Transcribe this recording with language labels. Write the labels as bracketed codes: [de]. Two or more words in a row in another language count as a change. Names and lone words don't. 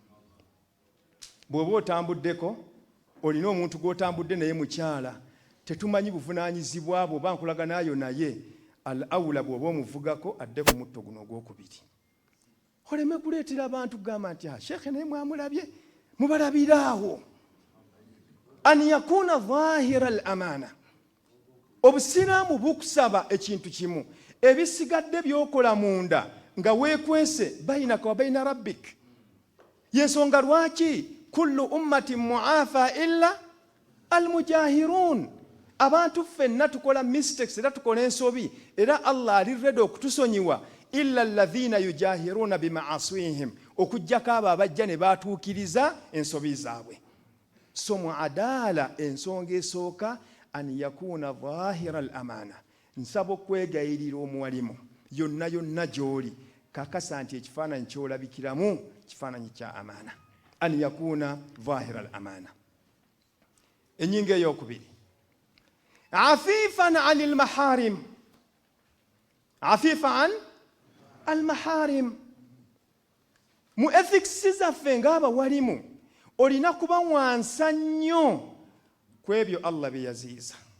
[lg] Bw'oba otambuddeko olina omuntu gw'otambudde naye mukyala, tetumanyi buvunaanyizibwa bwo oba nkulaga naayo naye, al-awla bw'oba omuvugako adde ku mutto guno ogwokubiri. Oleme kuleetera abantu kugamba nti sheekhe naye mwamulabye, mubalabiraawo. [ar] أن يكون ظاهر الأمانة. [lg] Obusiraamu bukusaba ekintu kimu, ebisigadde byokola munda nga weekwese [ar] بينك وبين ربك. [lg] Yensonga lwaki [ar] كل أمتي معافى إلا المجاهرين. [lg] Abantu ffenna tukola mistakes era tukola ensobi, era Allah ali ready okutusonyiwa, [ar] إلا الذين يجاهرون بمعاصيهم, [lg] okujjako abo abajja ne batuukiriza ensobi zaabwe. So muadala ensonga esooka [ar] أن يكون ظاهر الأمانة. [lg] Nsaba okwegayirira omuwalimu yonna yonna gy'oli, kakasa nti ekifaananyi ky'olabikiramu kifaananyi kya amaana. [ar] أن يكون ظاهر الأمانة. [lg] Ennyingo ey'okubiri, [ar] عفيفا عن المحارم. عفيفا المحارم. [lg] Mu ethics zaffe ng'abawalimu olina kuba wansa nnyo ku ebyo Allah bye yaziiza.